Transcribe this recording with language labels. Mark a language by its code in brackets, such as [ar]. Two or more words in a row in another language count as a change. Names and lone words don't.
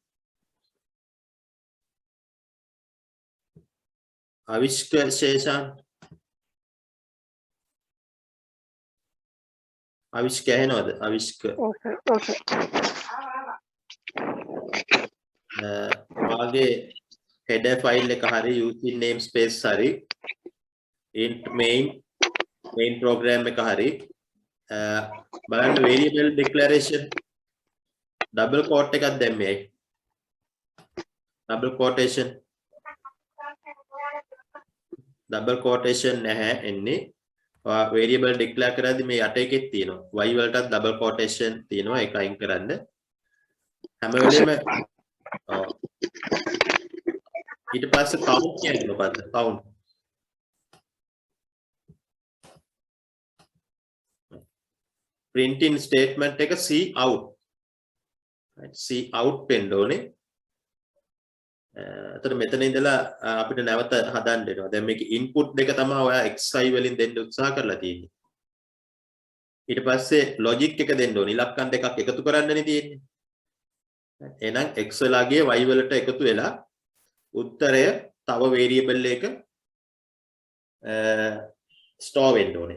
[si] අවිෂ්ක ශේෂාන් අවිෂ්ක ඇහෙනවද? අවිෂ්ක වාගේ [en] header file [si] එක හරි [en] using namespace [si] හරි [en] int main program [si] එක හරි බලන්න [en] variable declaration double quote [si] එකක් දැම්මේ. [en] double quotation [si] නැහැ එන්නේ. variable declare කරද්දි මේ යට එකෙත් තියෙනවා. y වලටත් [en] double quotation [si] තියෙනවා. ඒක අයින් කරන්න. හැම වෙලෙම ඊට පස්සේ count කියන්නේ මොකද්ද? count. [en] printing statement [si] එක [en] c out. c out [si] වෙන්න ඕනේ. එතකොට මෙතන ඉඳලා අපිට නැවත හදන්න වෙනවා. දැන් මේකේ input දෙක තමයි ඔයා xi වලින් දෙන්න උත්සාහ කරලා තියෙන්නේ. ඊට පස්සේ logic එක දෙන්න ඕනේ. ඉලක්කම් දෙකක් එකතු කරන්නනේ තියෙන්නේ. එහෙනම් x වලගේ y වලට එකතු වෙලා උත්තරය තව variable එක store වෙන්න ඕනේ.